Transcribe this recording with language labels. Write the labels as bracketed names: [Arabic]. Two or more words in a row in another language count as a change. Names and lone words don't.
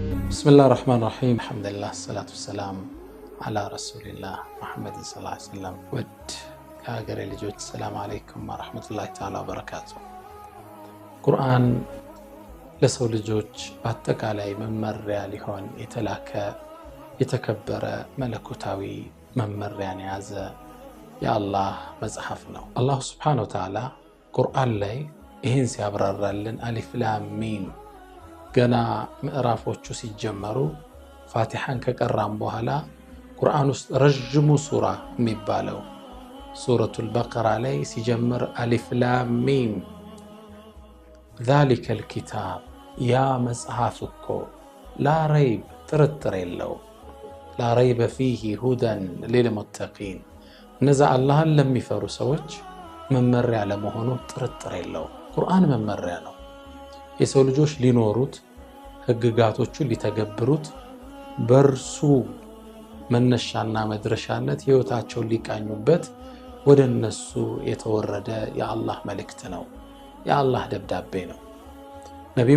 [Arabic] بسم الله الرحمن الرحيم الحمد لله الصلاة والسلام على رسول الله محمد صلى الله عليه وسلم ود يا غير ልጆች السلام عليكم ورحمة الله تعالى وبركاته [Amharic] ቁርአን ለሰው ልጆች በአጠቃላይ መመሪያ ሊሆን የተላከ የተከበረ መለኮታዊ መመሪያን የያዘ የአላህ መጽሐፍ ነው። አላህ [Arabic] سبحانه وتعالى [Amharic] ቁርአን ላይ ይህን ሲያብራራልን [Arabic] الم [Amharic] ገና ምዕራፎቹ ሲጀመሩ ፋቲሃን ከቀራም በኋላ ቁርአን ውስጥ ረጅሙ ሱራ የሚባለው ሱረቱል በቀራ ላይ ሲጀምር [Arabic] الم ذلك الكتاب [Amharic] يا መጽሐፍ እኮ [Arabic] لا ريب [Amharic] ጥርጥር የለው [Arabic] لا ريب فيه هدى للمتقين [Amharic] እነዛ አላህን ለሚፈሩ ሰዎች መመሪያ ለመሆኑ ጥርጥር የለው። ቁርአን መመሪያ ነው። የሰው ልጆች ሊኖሩት ህግጋቶቹን ሊተገብሩት በርሱ መነሻና መድረሻነት ህይወታቸውን ሊቃኙበት ወደነሱ የተወረደ የአላህ መልእክት ነው። የአላህ ደብዳቤ ነው። ነብዩ